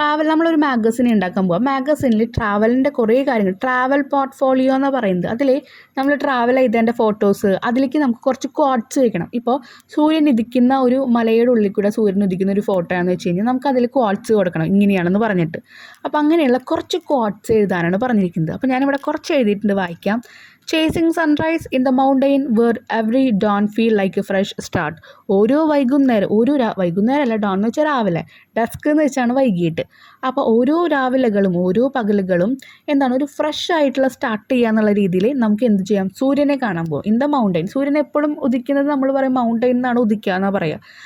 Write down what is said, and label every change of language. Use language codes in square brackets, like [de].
[ml] നമ്മളൊരു മാഗസിൻ ഉണ്ടാക്കാൻ പോകാം. മാഗസിനിൽ ട്രാവലിൻ്റെ കുറേ കാര്യങ്ങൾ, ട്രാവൽ പോർട്ട്ഫോളിയോ എന്ന് പറയുന്നത്, അതിൽ നമ്മൾ ട്രാവൽ ചെയ്തതിൻ്റെ ഫോട്ടോസ്, അതിലേക്ക് നമുക്ക് കുറച്ച് കോട്ട്സ് വയ്ക്കണം. ഇപ്പോൾ സൂര്യൻ ഉദിക്കുന്ന ഒരു മലയുടെ ഉള്ളിൽ കൂടെ സൂര്യൻ ഉദിക്കുന്ന ഒരു ഫോട്ടോ ആണെന്ന് വെച്ച് കഴിഞ്ഞാൽ നമുക്ക് അതിൽ കോട്ട്സ് കൊടുക്കണം, ഇങ്ങനെയാണെന്ന് പറഞ്ഞിട്ട്. അപ്പോൾ അങ്ങനെയുള്ള കുറച്ച് കോട്ട്സ് എഴുതാനാണ് പറഞ്ഞിരിക്കുന്നത്. അപ്പോൾ ഞാനിവിടെ കുറച്ച് എഴുതിയിട്ടുണ്ട്, വായിക്കാം. [en] Chasing sunrise in the mountain where every dawn feel like a fresh start. [ml] ഓരോ വൈകുന്നേരമല്ല, ഡോൺ എന്ന് വെച്ചാൽ രാവിലെ, ഡസ്ക് എന്ന് വെച്ചാണ് വൈകിട്ട്. അപ്പോൾ ഓരോ രാവിലകളും ഓരോ പകലുകളും എന്താണ്, ഒരു ഫ്രഷ് ആയിട്ടുള്ള സ്റ്റാർട്ട് ചെയ്യുക എന്നുള്ള രീതിയിൽ നമുക്ക് എന്ത് ചെയ്യാം, സൂര്യനെ കാണാൻ പോകും. [en] in the mountain, [ml] സൂര്യൻ എപ്പോഴും ഉദിക്കുന്നത് നമ്മൾ പറയും മൗണ്ടൈൻ എന്നാണ് ഉദിക്കുക എന്നാണ് പറയുക.